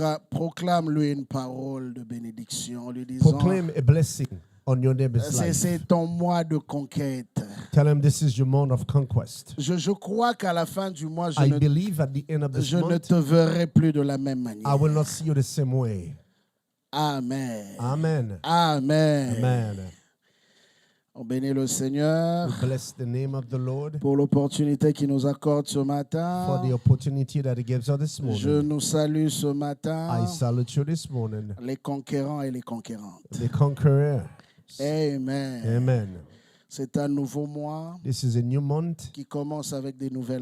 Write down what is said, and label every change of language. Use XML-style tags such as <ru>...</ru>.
<fr>Proclame-lui une parole de bénédiction en lui disant</fr> <en>Proclaim a blessing on your neighbor's life.</en> <fr>c'est ton mois de conquête.</fr> <en>Tell him this is your month of conquest.</en> <fr>Je crois qu'à la fin du mois,</fr> <en>I believe at the end of this</en> <fr>je ne</fr> <en>month,</en> <fr>te verrai plus de la même manière.</fr> <en>I will not see you the same way.</en> <fr>Amen.</fr> <en>Amen.</en> <fr>Amen.</fr> <en>Amen.</en> <fr>On bénit le Seigneur</fr> <en>We bless the name of the Lord</en> <fr>pour l'opportunité qu'il nous accorde ce</fr> <en>for</en> <fr>matin.</fr> <en>the opportunity that He gives us this</en> <fr>Je</fr> <en>morning.</en> <fr>nous salue ce matin,</fr> <en>I salute you this morning,</en> <fr>les conquérants et les conquérantes.</fr> <en>the conqueror.</en> <fr>Amen.</fr> <en>Amen.</en> <fr>C'est un nouveau mois</fr> <en>This is a new month</en> <fr>qui commence avec des nouvelles</fr>